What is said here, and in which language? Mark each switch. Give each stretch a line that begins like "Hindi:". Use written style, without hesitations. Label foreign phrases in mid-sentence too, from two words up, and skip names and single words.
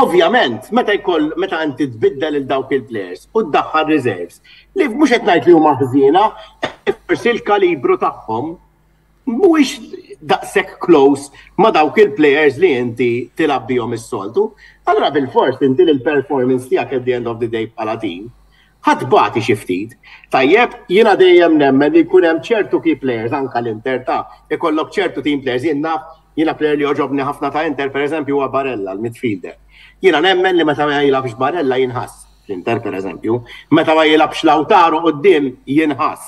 Maltese: Ovvjament, meta inti tbiddel il dawk il-players u tdaħħal reserves, li mhux qed ngħid li huma ħżiena, forsi l-kalibru tagħhom mhuwiex daqshekk close ma' dawk il-players li inti tilab bihom is-soltu. Allura bil-fors inti l-performance tiegħek
English: at the end of the day
Maltese: bħala team ħadbati xi ftit. Tajjeb, jiena dejjem nemmen li jkun hemm ċertu
English: key players
Maltese: anke l-Inter ta' ikollok ċertu
English: team players
Maltese: jiena player li joġobni ħafna ta' Inter pereżempju huwa Barella l-midfielder. Jiena nemmen li meta ma jilabx Barella jinħass l-Inter pereżempju, meta ma jilabx Lautaro quddiem jinħass.